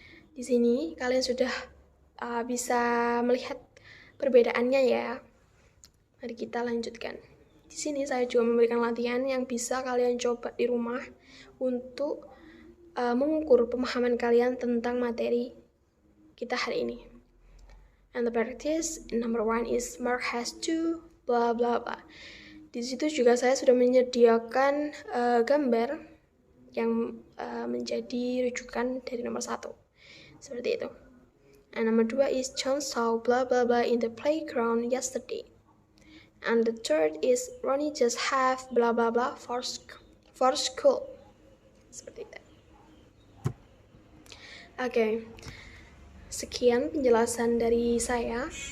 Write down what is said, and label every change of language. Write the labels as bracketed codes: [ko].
[id] Di sini kalian sudah bisa melihat perbedaannya ya. Mari kita lanjutkan. Di sini saya juga memberikan latihan yang bisa kalian coba di rumah untuk mengukur pemahaman kalian tentang materi kita hari ini. [en] And the practice number 1 is Mark has to blah blah blah. [id] Di situ juga saya sudah menyediakan gambar yang menjadi rujukan dari nomor 1. Seperti itu. [en] And number 2 is John saw blah blah blah in the playground yesterday. And the third is Ronnie just have blah blah blah for school. [id] Seperti itu. Oke. Sekian penjelasan dari saya.